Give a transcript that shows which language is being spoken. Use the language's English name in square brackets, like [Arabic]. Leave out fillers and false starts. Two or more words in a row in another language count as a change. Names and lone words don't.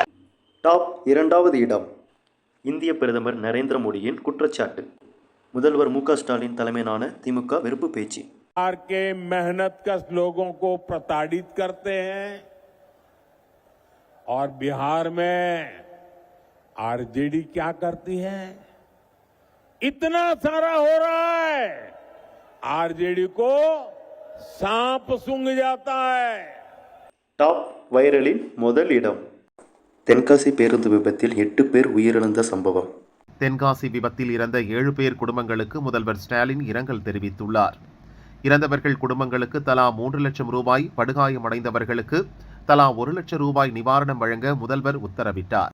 [Tamil] டாப் 2வது இடம். இந்திய பிரதமர் நரேந்திர மோடியின் குற்றச்சாட்டு. முதல்வர் மு க ஸ்டாலின் தலைமையிலான திமுக வெறுப்பு பேச்சு. [Hindi] बिहार के मेहनतकश लोगों को प्रताड़ित करते हैं और बिहार में आरजेडी क्या करती है? इतना सारा हो रहा है, आरजेडी को सांप सूंघ जाता है. [Tamil] டாப் வைரலின் முதல் இடம். தென்காசி பேருந்து விபத்தில் 8 பேர் உயிரிழந்த சம்பவம். தென்காசி விபத்தில் இறந்த 7 பேர் குடும்பங்களுக்கு முதல்வர் ஸ்டாலின் இரங்கல் தெரிவித்துள்ளார். இறந்தவர்கள் குடும்பங்களுக்கு தலா 3 லட்சம் ரூபாய், படுகாயமடைந்தவர்களுக்கு தலா 1 லட்சம் ரூபாய் நிவாரணம் வழங்க முதல்வர் உத்தரவிட்டார்.